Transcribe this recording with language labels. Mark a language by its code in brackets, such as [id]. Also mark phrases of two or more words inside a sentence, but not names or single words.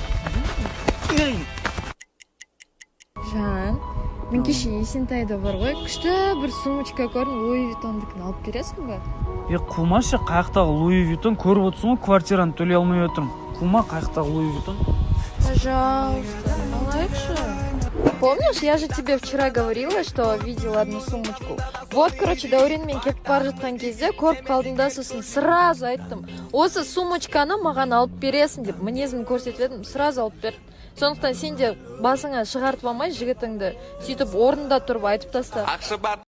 [kk] Жан, мен кеше Есентайда бар ғой, күшті бір сумочка көрдім, Луи Виттондікін алып бересің ба? Қумашы, қаяқтағы Луи Виттон көріп отырсың ғой, квартираны төлей алмай отырмын. Қума, қаяқтағы Луи Виттон. [ru] Пожалуйста, алайықшы. Помнишь, я же тебе вчера говорила, что видела одну сумочку. Вот, [kk] короче, Дәуренмен кетіп бара жатқан кезде көріп қалдым да, сосын сразу айттым. Осы сумочканы маған алып бересің деп мінезімді көрсетіп едім, сразу алып берді. Сондықтан сен де басыңа шығартып алмай жігітіңді сөйтіп орнында тұрып айтып таста.